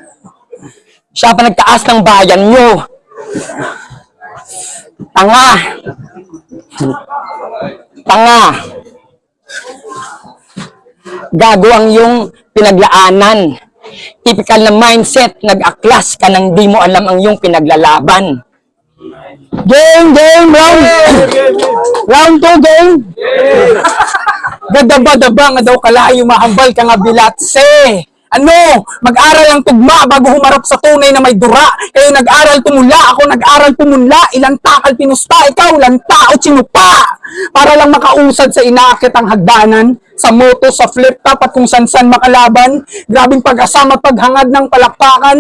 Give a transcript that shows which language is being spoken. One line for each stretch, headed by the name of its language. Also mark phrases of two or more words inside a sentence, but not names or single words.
Filipino: Tanga. Gago ang yung pinaglaanan. Typical na mindset, nag-aklas ka nang di mo alam ang yung pinaglalaban.
English: Game, round 2, game.
Hiligaynon: Gadaba-daba nga daw kalayo mahambal ka nga bilatse.
Filipino: Ano? Mag-aral ang tugma bago humarap sa tunay na may dura. Kayo nag-aral tumula, ako nag-aral pumunla. Ilang takal pinusta, ikaw ilang tao sinupa. Para lang makausad sa inaakit ang hagdanan. Sa moto, sa flip-top at kung san-san makalaban. Grabing pag-asama at paghangad ng palakpakan.